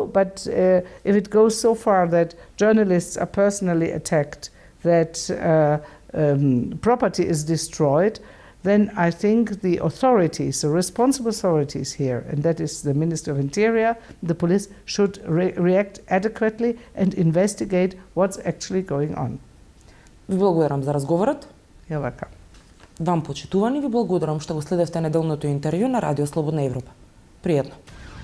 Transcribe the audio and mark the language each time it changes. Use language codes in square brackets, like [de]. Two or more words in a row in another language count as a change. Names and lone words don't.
[en] But if it goes so far that journalists are personally attacked, that property is destroyed, then I think the authorities, the responsible authorities here, and that is the Minister of Interior, the police, should react adequately and investigate what's actually going on. [mk] Ви благодарам за разговорот. [en] You're welcome. [mk] Вам почитувани, ви благодарам што го следевте неделното интервју на Радио Слободна Европа. Пријатно.